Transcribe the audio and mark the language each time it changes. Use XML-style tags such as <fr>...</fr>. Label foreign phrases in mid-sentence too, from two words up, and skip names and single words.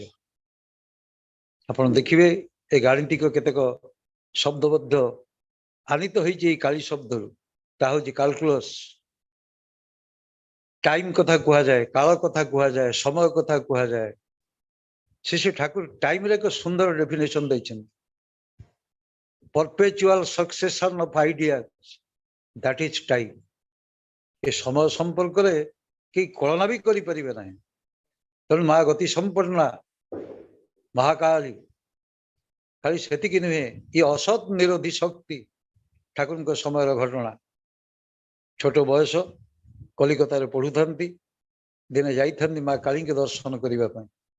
<or>ଆପଣ ଦେଖିବେ ଏ ଗାଣିତିକ କେତେକ ଶବ୍ଦ ମଧ୍ୟ ଆନିତ ହେଇଛି ଏଇ କାଳୀ ଶବ୍ଦରୁ। ତାହା ହେଉଛି କାଲକୁଲସ୍। ଟାଇମ କଥା କୁହାଯାଏ, କାଳ କଥା କୁହାଯାଏ, ସମୟ କଥା କୁହାଯାଏ। ଶ୍ରୀ ଠାକୁର ଟାଇମରେ ଏକ ସୁନ୍ଦର ଡେଫିନେସନ ଦେଇଛନ୍ତି।</or> <en>perpetual succession of ideas, that is time.</en> <or>ଏ ସମୟ ସମ୍ପର୍କରେ କେହି କଳନା ବି କରିପାରିବେ ନାହିଁ। ତେଣୁ ମା ଗତି ସମ୍ପନ୍ନା ମହାକାଳୀ। ଖାଲି ସେତିକି ନୁହେଁ, ଇଏ ଅସତ୍ ନିରୋଧୀ ଶକ୍ତି। ଠାକୁରଙ୍କ ସମୟର ଘଟଣା। ଛୋଟ ବୟସ, କଲିକତାରେ ପଢୁଥାନ୍ତି, ଦିନେ ଯାଇଥାନ୍ତି ମା କାଳୀଙ୍କ ଦର୍ଶନ କରିବା ପାଇଁ।</or>